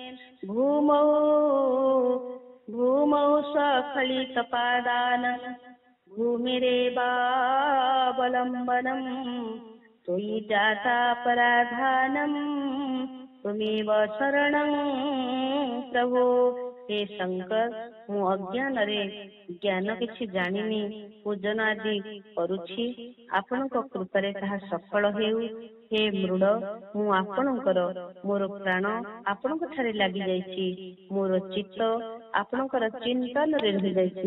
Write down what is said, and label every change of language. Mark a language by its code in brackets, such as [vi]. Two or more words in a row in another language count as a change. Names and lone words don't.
[sa] भूमौ सखलितपादानं भूमिरेवावलम्बनं त्वयि जातापराधानं त्वमेव शरणं प्रभो। हे शंकर, [or] ମୁଁ ଅଜ୍ଞାନରେ ଜ୍ଞାନ କିଛି ଜାଣିନି ପୂଜନ ଆଦି କରୁଛି। ଆପଣଙ୍କ କୃପାରେ ତାହା ସଫଳ ହେଉ। ହେ ମୃଡ଼, ମୁଁ ଆପଣଙ୍କର, ମୋର ପ୍ରାଣ ଆପଣଙ୍କ ଠାରେ ଲାଗିଯାଇଛି। ମୋର ଚିତ୍ତ ଆପଣଙ୍କର ଚିନ୍ତନରେ ରହିଯାଇଛି।